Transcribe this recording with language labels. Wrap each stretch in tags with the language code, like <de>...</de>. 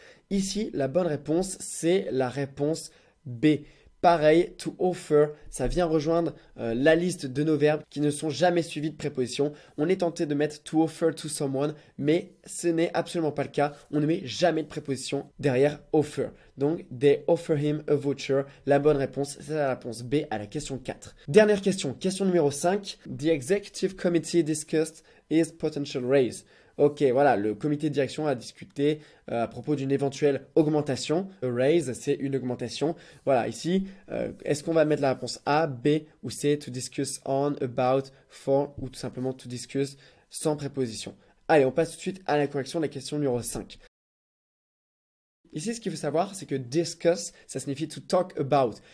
<fr>Ici, la bonne réponse, c'est la réponse B. Pareil, to offer, ça vient rejoindre la liste de nos verbes qui ne sont jamais suivis de préposition. On est tenté de mettre</fr> <en>to offer to someone,</en> <fr>mais ce n'est absolument pas le cas. On ne met jamais de préposition derrière offer. Donc,</fr> <en>they offer him a voucher.</en> <fr>La bonne réponse, c'est la réponse B à la question 4. Dernière question, question numéro 5.</fr> <en>The executive committee discussed his potential raise.</en> <fr>Ok, voilà, le comité de direction a discuté à propos d'une éventuelle augmentation. A raise, c'est une augmentation. Voilà, ici, est-ce qu'on va mettre la réponse A, B ou C,</fr> <en>to discuss on, about, for</en> <fr>ou tout simplement to discuss sans préposition? Allez, on passe tout de suite à la correction de la question numéro 5. Ici, ce qu'il faut savoir, c'est que discuss, ça signifie</fr> <en>to talk about.</en>